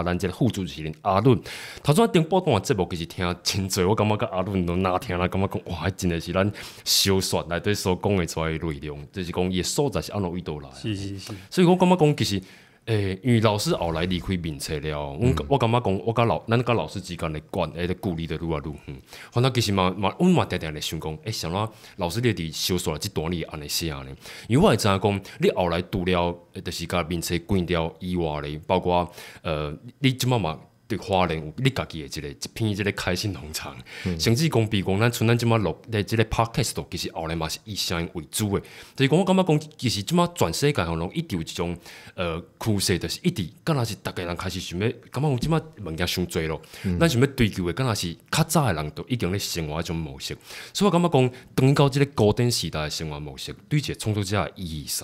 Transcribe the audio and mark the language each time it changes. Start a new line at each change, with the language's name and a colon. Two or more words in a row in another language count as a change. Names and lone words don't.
Min Nan Chinese: 咱这个副主持人阿伦，头先顶半段节目其实听真侪，我感觉甲阿伦都哪听啦，感觉讲哇，真的是咱小说内底所讲的出来的内容，就是讲伊的所在是安怎位倒来。是。所以我感觉讲其实。因为老师后来离开面册了，我感觉讲，咱甲老师之间的距离就愈来愈远。反正其实阮嘛定定咧想讲，想怎老师你伫小说即段你安尼写呢？因为我会知影讲，你后来除了就是甲面册关掉以外咧，包括你即摆嘛。对花莲有你家己的一片即个开心农场，甚至讲比讲咱像咱即摆录咧即个 podcast 度，其实后来嘛是以声音为主的。就是讲我感觉讲，其实即摆全世界拢一直有一种趋势，就是一直敢若是逐个人开始想要，感觉讲即摆物件伤多咯，咱想要追求的敢若是较早的人都已经咧生活迄种模式。所以我感觉讲，等到即个古典时代的生活模式，对一个创作者的意义啥？